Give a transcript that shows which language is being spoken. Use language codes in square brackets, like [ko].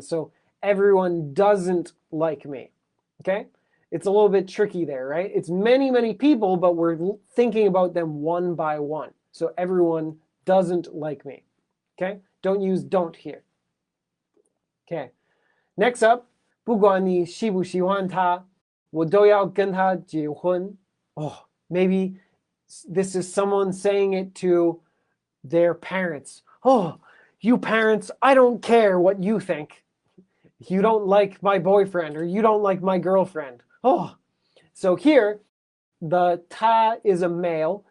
[en] So everyone doesn't like me. Okay? It's a little bit tricky there, right? It's many, many people, but we're thinking about them one by one. So everyone doesn't like me. Okay? Don't use don't here. Okay. Next up, [zh] 不管你喜不喜欢他，我都要跟他结婚. [en] Oh, maybe this is someone saying it to their parents. Oh, you parents, I don't care what you think. You don't like my boyfriend or you don't like my girlfriend. Oh, so here, the ta is a male.